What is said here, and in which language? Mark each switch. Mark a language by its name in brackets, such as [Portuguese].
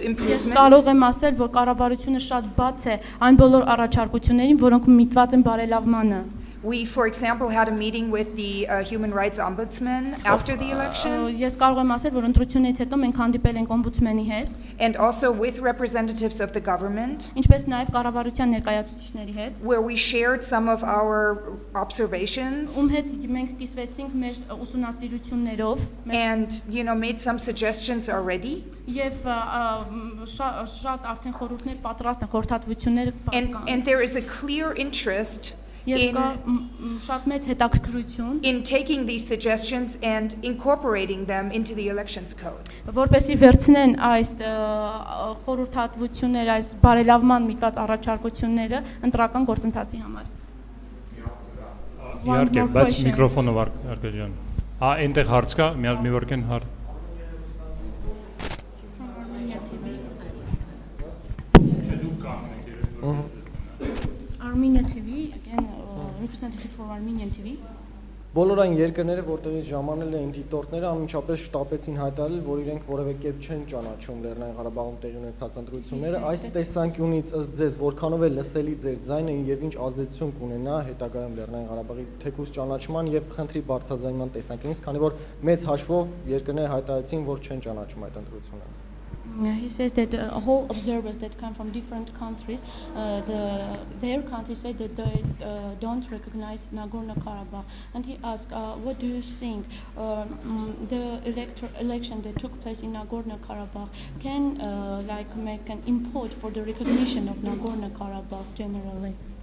[Armenian] Ես [English] improvement. [Armenian] կարող եմ ասել, որ կառավարությունը շատ բաց է այն բոլոր առաջարկություններին, որոնք միտված են բարելավմանը։ [English] We, for example, had a meeting with the Human Rights Ombudsman after the election, [Armenian] Ես կարող եմ ասել, որ ընտրությունից հետո մենք հանդիպել ենք օմբուդսմենի հետ, [English] and also with representatives of the government, [Armenian] ինչպես նաև կառավարության ներկայացուցիչների հետ, [English] where we shared some of our observations [Armenian] ում հետ մենք կիսվեցինք մեր ուսումնասիրություններով [English] and, you know, made some suggestions already. [Armenian] եւ շատ արդեն խորհուրդներ պատրաստ են, խորհրդատվությունները [English] And there is a clear interest [Armenian] Եվ կա [English] in [Armenian] շատ մեծ հետաքրքրություն, [English] taking these suggestions and incorporating them into the elections code. [Armenian] որպեսզի վերցնեն այս խորհրդատվությունները, այս բարելավման միտված առաջարկությունները ընտրական գործընթացի համար։ Իհարկե, բայց միկրոֆոնով Արկադյան։ Այնտեղ հարց կա, մի որքան հարց։ [English] Armenia TV, again, representative for Armenian TV. [Armenian] Բոլոր այն երկրները, որտեղից ժամանել էին դիտորդները, անմիջապես շտապեցին հայտարարել, որ իրենք որևէ կերպ չեն ճանաչում Լեռնային Ղարաբաղում տեղի ունեցած ընտրությունները։ Այս տեսանկյունից ըստ ձեզ որքանով է լսելի ձեր ձայնը եւ ինչ ազդեցություն կունենա հետագայում Լեռնային Ղարաբաղի թեկուզ ճանաչման եւ խնդրի բարձրաձայնման տեսանկյունից, քանի որ մեծ հաշվով երկրները հայտարարեցին, որ չեն ճանաչում այդ ընտրությունները։ [English] He says that whole observers that come from different countries, their countries say that they don't recognize Nagorno-Karabakh. And he asked, what do you think the election that took place in Nagorno-Karabakh can like make an import for the recognition of Nagorno-Karabakh generally?